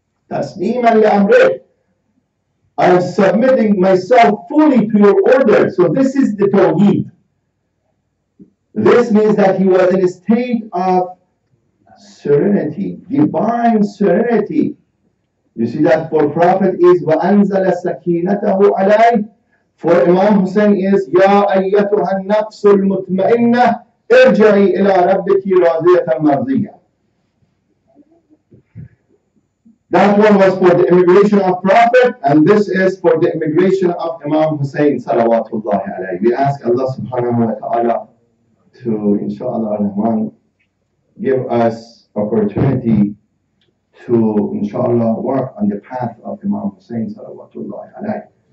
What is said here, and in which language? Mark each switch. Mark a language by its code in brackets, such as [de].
[ar] Tasliman li amrik. [en] I am submitting myself fully to your order. So this is the Tawheed. This means that he was in a state of serenity, divine serenity. You see that for Prophet is [ar] وَأَنزَلَ سَكِينَتَهُ عَلَيْهِ. [en] For Imam Hussein is [ar] يَا أَيَّتُهَا النَّفْسُ الْمُطْمَئِنَّةِ ارْجِعِي إِلَىٰ رَبِّكِ رَاضِيَةً مَرْضِيَّةً. [en] That one was for the immigration of Prophet, and this is for the immigration of Imam Hussein salawatullahi alayhi. We ask Allah subhanahu wa ta'ala to, inshallah ar-Rahman, give us opportunity to, inshallah, work on the path of Imam Hussein salawatullahi alayhi.